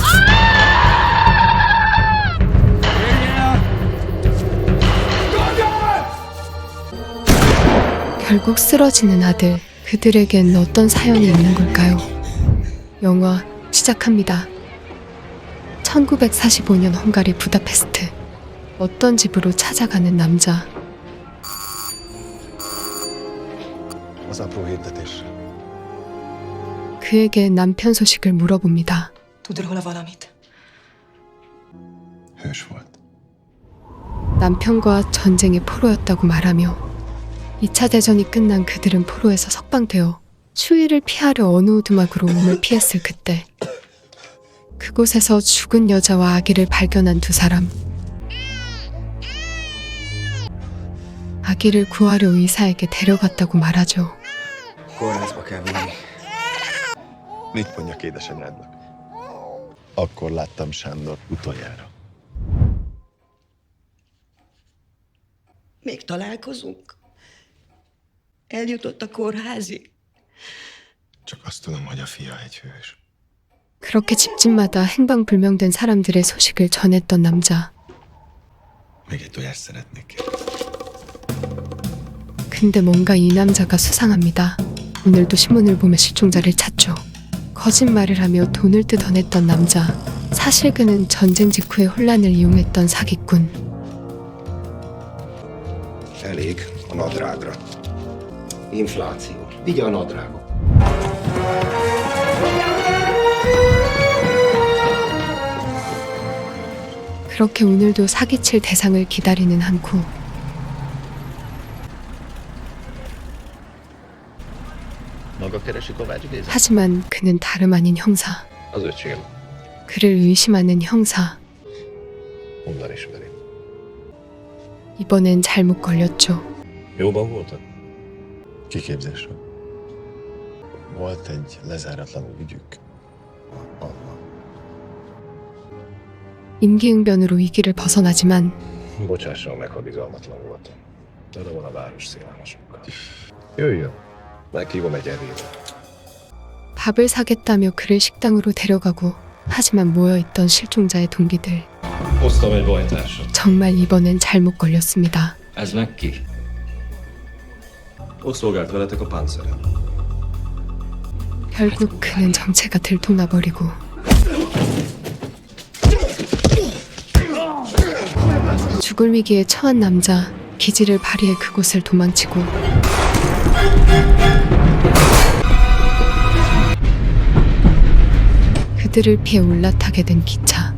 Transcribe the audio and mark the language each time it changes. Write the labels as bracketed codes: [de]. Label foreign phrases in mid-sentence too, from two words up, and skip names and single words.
[ko] 결국 쓰러지는 아들. 그들에겐 어떤 사연이 있는 걸까요? 영화 시작합니다. 1945년 헝가리 부다페스트. 어떤 집으로 찾아가는 남자. [hu] Az apró hirdetésre. [ko] 그에게 남편 소식을 물어봅니다. [hu] Tud róla valamit? Hős volt. [ko] 남편과 전쟁의 포로였다고 말하며 2차 대전이 끝난 그들은 포로에서 석방되어 추위를 피하려 어느 오두막으로 몸을 피했을 그때 그곳에서 죽은 여자와 아기를 발견한 두 사람. 아기를 구하려 의사에게 데려갔다고 말하죠. [hu] Kórházba kell vinni. Mit mondjak édesanyádnak? Akkor láttam Sándor utoljára. Még találkozunk? Eljutott a kórházig? Csak azt tudom, hogy a fia egy hős. [ko] 그렇게 집집마다 행방불명된 사람들의 소식을 전했던 남자. [hu] Még egy tojást szeretnék. [ko] 근데 뭔가 이 남자가 수상합니다. 오늘도 신문을 보며 실종자를 찾죠. 거짓말을 하며 돈을 뜯어냈던 남자. 사실 그는 전쟁 직후의 혼란을 이용했던 사기꾼. [hu] Elég a nadrágra. Infláció. Vigye a nadrágot. [ko] 그렇게 오늘도 사기칠 대상을 기다리는 한쿠. [hu] Maga keresi Kovács Géza? [ko] 하지만 그는 다름 아닌 형사. [hu] Az öcsém. [ko] 그를 의심하는 형사. [hu] Honnan ismeri? [ko] 이번엔 잘못 걸렸죠. [hu] Jóban voltak? Kiképzésről. Volt egy lezáratlan ügyük. [ko] 임기응변으로 위기를 벗어나지만 [hu] Bocsásson meg, ha bizalmatlan voltam. Oda van a város szélhámosokkal. Jöjjön. Meghívom egy evébe. [ko] 밥을 사겠다며 그를 식당으로 데려가고 하지만 모여있던 실종자의 동기들. [hu] Hoztam egy bajtársat. [ko] 정말 이번엔 잘못 걸렸습니다. [hu] Ez meg ki? Ott szolgált veletek a páncélen. [ko] 결국 그는 정체가 들통나버리고 죽을 위기에 처한 남자. 기지를 발휘해 그곳을 도망치고 그들을 피해 올라타게 된 기차.